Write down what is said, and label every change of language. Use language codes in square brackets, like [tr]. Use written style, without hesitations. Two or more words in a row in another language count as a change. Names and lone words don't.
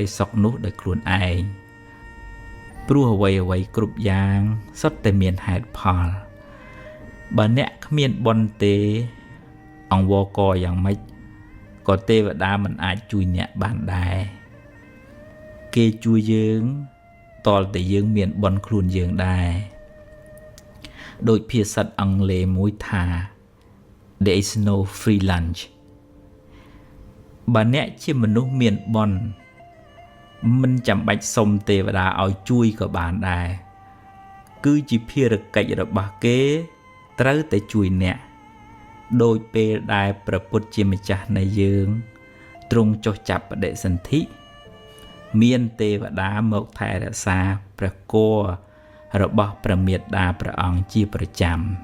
[km] សុខនោះដោយខ្លួនឯងព្រោះអ្វីៗគ្រប់យ៉ាងសុទ្ធតែមានហេតុផលបើអ្នកគ្មានបុណ្យទេអង្វរករយ៉ាងម៉េចក៏ ទេវតាមិនអាចជួយអ្នកបានដែរគេជួយយើងតលតែយើងមានបុណ្យខ្លួនយើងដែរដោយភា សាអង់គ្លេសមួយថា [en] There is no free lunch [km] បើអ្នកជាមនុស្សមានបុណ្យ មិនចាំបាច់សុំទេវតាឲ្យជួយក៏បានដែរគឺជាភារកិច្ចរបស់គេត្រូវតែជួយអ្នកដោយពេលដែលព្រះពុទ្ធជាម្ចាស់នៃយើងទ្រង់ចុះចាប់បដិសន្ធិមានទេវតាមកថែរក្សាព្រះគភ៌របស់ព្រះមេត្តាព្រះអង្គជាប្រចាំ